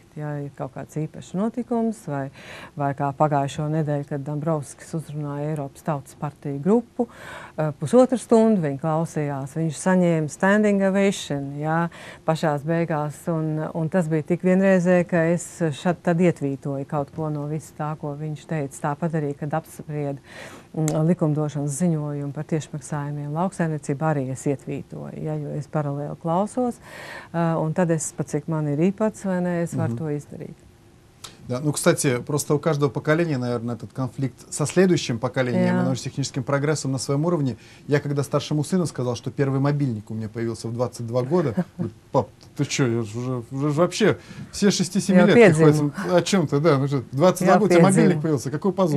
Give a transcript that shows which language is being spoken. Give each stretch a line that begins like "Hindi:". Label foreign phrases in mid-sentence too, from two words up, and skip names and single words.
Latvian: Ja ir kaut kāds īpašs notikums, vai kā pagājušo nedēļu, kad Dombrovskis uzrunāja Eiropas Tautas partiju grupu, pusotru stundu viņi klausījās, viņš saņēma
English: standing ovation,
Latvian: ja, pašās beigās, un tas bija tik vienreizē, ka es šad tad ietvītoju kaut ko no visu tā, ko viņš teica. Tāpat arī, kad apsprieda likumdošanas ziņojumu par tiešmaksājumiem lauksaimniecību, arī es ietvītoju, ja, jo es paralēli klausos, un tad es, pat cik man ir īpats, vai ne, es varu to izdarīt.
Russian: Да, ну, кстати, просто у каждого поколения, наверное, этот конфликт со следующим поколением, научно-техническим прогрессом на своем уровне. Я когда старшему сыну сказал, что первый мобильник у меня появился в 22 года, говорит, пап, ты что, я уже вообще все 6-7 лет ходят, о чем-то, да, в 22 года у тебя мобильник появился, какой позор.